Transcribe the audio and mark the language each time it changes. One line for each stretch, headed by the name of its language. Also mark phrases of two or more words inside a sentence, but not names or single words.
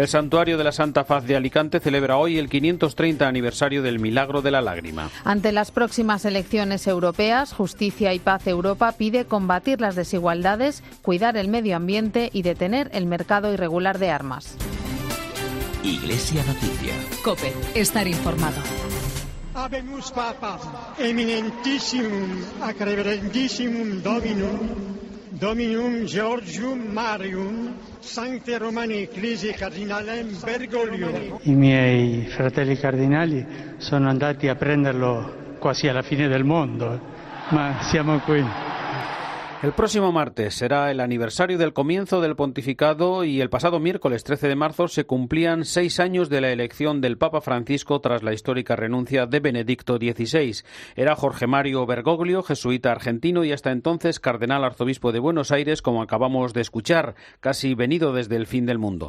Spanish: El Santuario de la Santa Faz de Alicante celebra hoy el 530 aniversario del Milagro de la Lágrima. Ante las próximas elecciones europeas, Justicia y Paz Europa pide combatir las desigualdades, cuidar el medio ambiente y detener el mercado irregular de armas. Iglesia Noticia. COPE. Estar informado.
Latin: Habemus Papa, eminentissimum, ac reverendissimum Dominum Georgium Marium, Sancte Romane Ecclesiae Cardinalem Bergoglio.
Italian: I miei fratelli cardinali sono andati a prenderlo quasi alla fine del mondo, ma siamo qui.
Spanish: El próximo martes será el aniversario del comienzo del pontificado y el pasado miércoles 13 de marzo se cumplían 6 años de la elección del Papa Francisco tras la histórica renuncia de Benedicto XVI. Era Jorge Mario Bergoglio, jesuita argentino y hasta entonces cardenal arzobispo de Buenos Aires, como acabamos de escuchar, casi venido desde el fin del mundo.